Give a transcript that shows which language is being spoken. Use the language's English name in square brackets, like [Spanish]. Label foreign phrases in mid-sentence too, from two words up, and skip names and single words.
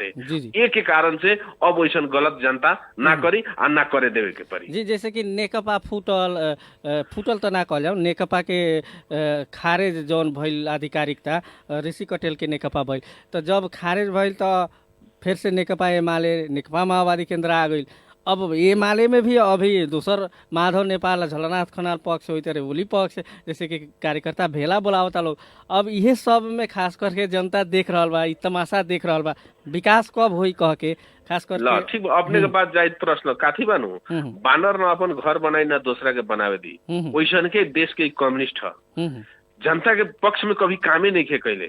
[Bhojpuri] एक के कारण से अब वैसन गलत जनता ना करी आ ना करे देवे के पड़ी। जी, जैसे कि नेकपा फूटल तो ना कहल जाओ, नेकपा के खारेज जौन भइल आधिकारिकता ऋषि कटेल के नेकपा भइल, तो जब खारेज भइल तो फिर से नेकपा एमाले नेकपा माओवादी केन्द्र आ गई। अब एमाले में भी अभी दोसर माधव नेपाल झलनाथ खनाल पक्ष होते रहे ओली पक्ष जैसे कि कार्यकर्ता भेला बोलावता लोग। अब इहे सब में खास करके जनता देख रहा बा, तमाशा देख रहा बा, विकास कब होई कह के खास करके। ठीक अपने के पास जाए प्रश्न काथी बानू बानर न अपन घर बनाई न दूसरा के बनावे दी वैसन के देश के कम्युनिस्ट है जनता के पक्ष में कभी कामे नहीं खे कैले।